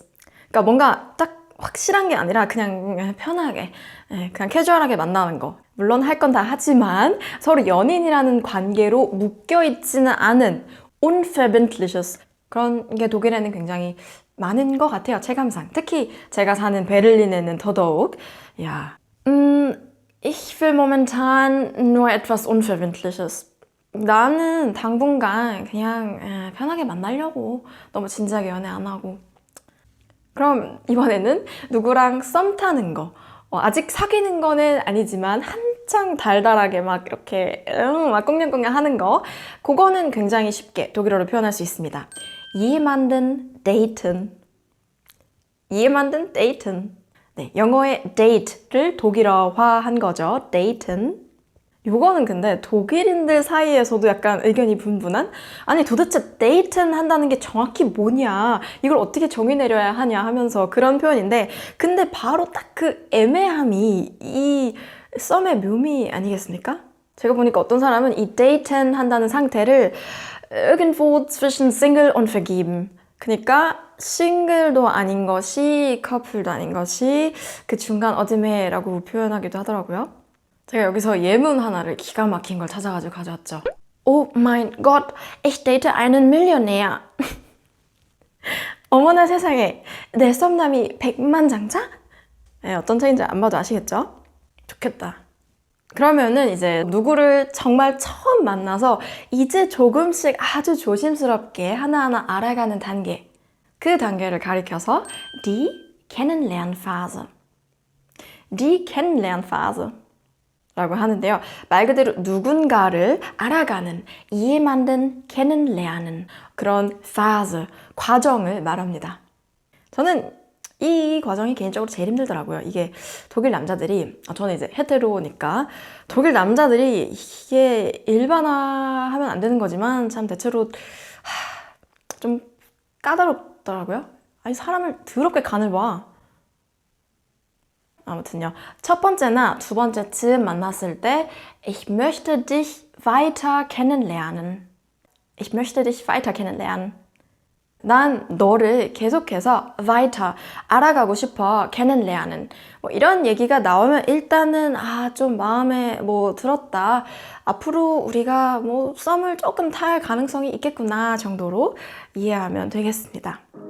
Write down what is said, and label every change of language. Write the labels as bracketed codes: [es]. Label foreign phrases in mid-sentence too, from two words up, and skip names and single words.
[ko] 그러니까 뭔가 딱 확실한 게 아니라 그냥 편하게, 그냥 캐주얼하게 만나는 거. 물론 할 건 다 하지만 서로 연인이라는 관계로 묶여있지는 않은 Unverbindliches. 그런 게 독일에는 굉장히 많은 것 같아요, 체감상. 특히 제가 사는 베를린에는 더더욱. [de] Ja. Ich will momentan nur etwas Unverbindliches. [ko] 나는 당분간 그냥 편하게 만나려고. 너무 진지하게 연애 안 하고. 그럼 이번에는 누구랑 썸 타는 거. 아직 사귀는 거는 아니지만 한창 달달하게 막 이렇게 막 꽁냥꽁냥 하는 거, 그거는 굉장히 쉽게 독일어로 표현할 수 있습니다. [de] jemanden daten. jemanden daten. [ko] 네, 영어의 date를 독일어화한 거죠. daten. 요거는 근데 독일인들 사이에서도 약간 의견이 분분한? 아니 도대체 daten 한다는 게 정확히 뭐냐, 이걸 어떻게 정의 내려야 하냐 하면서 그런 표현인데, 근데 바로 딱 그 애매함이 이 썸의 묘미 아니겠습니까? 제가 보니까 어떤 사람은 이 daten 한다는 상태를 [de] irgendwo zwischen Single und vergeben, [ko] 그러니까 싱글도 아닌 것이 커플도 아닌 것이 그 중간 어디매라고 표현하기도 하더라고요. 제가 여기서 예문 하나를 기가 막힌 걸 찾아가지고 가져왔죠. [de] Oh mein Gott, ich date einen Millionär. [ko] 어머나 세상에, 내 썸남이 백만장자? 네, 어떤 차이인지 안 봐도 아시겠죠? 좋겠다. 그러면은 이제 누구를 정말 처음 만나서 이제 조금씩 아주 조심스럽게 하나하나 알아가는 단계, 그 단계를 가리켜서 [de] die Kennenlernphase. die Kennenlernphase [ko] 라고 하는데요. 말 그대로 누군가를 알아가는, [de] jemanden kennenlernen, [ko] 그런 phase, 과정을 말합니다. 저는 이 과정이 개인적으로 제일 힘들더라고요. 이게 독일 남자들이, 저는 이제 헤테로니까 독일 남자들이 이게 일반화하면 안 되는 거지만 참 대체로 좀 까다롭더라고요. 아니 사람을 더럽게 간을 봐. 아무튼요. 첫 번째나 두 번째쯤 만났을 때 [de] Ich möchte dich weiter kennenlernen. Ich möchte dich weiter kennenlernen. [ko] 난 너를 계속해서 weiter, 알아가고 싶어, kennenlernen. 뭐 이런 얘기가 나오면 일단은 좀 마음에 뭐 들었다. 앞으로 우리가 뭐 썸을 조금 탈 가능성이 있겠구나 정도로 이해하면 되겠습니다.